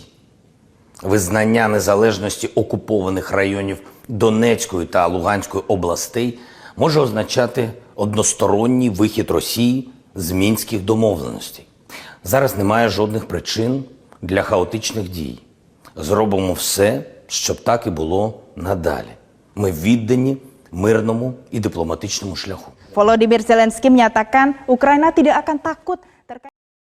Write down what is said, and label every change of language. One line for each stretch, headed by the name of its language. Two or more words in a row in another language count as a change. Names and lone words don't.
Ukrainian: Визнання незалежності окупованих районів Донецької та Луганської областей може означати односторонній вихід Росії з Мінських домовленостей. Зараз немає жодних причин для хаотичних дій. Зробимо все, щоб так і було надалі. Ми віддані мирному і дипломатичному шляху.
Indonesian: Volodymyr Zelensky menyatakan Ukraina tidak akan takut terkait